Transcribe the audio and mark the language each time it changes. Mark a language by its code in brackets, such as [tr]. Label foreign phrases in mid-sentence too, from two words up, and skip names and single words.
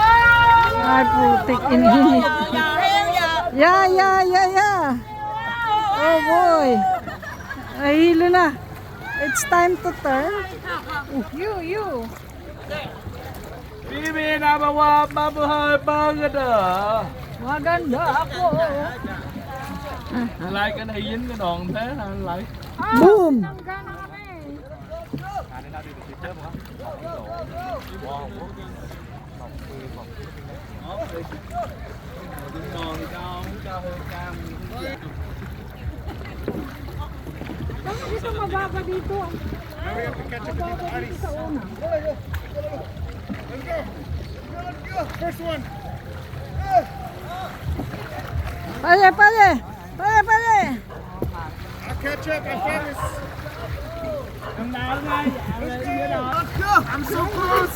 [tl] Ay, putik, inhinit. Yeah. Oh boy. Nahilo na. [en] It's time to turn. You. [tl] Philippine mabuhay maganda. Maganda ako. [vi] Like cái này dính cái đòn thế là lại. [tl] Boom. Bakit ito mababa dito? Mababa dito sa una. [en] First one. [tl] Pare. [en] I'll catch up. I promise. I'm so close.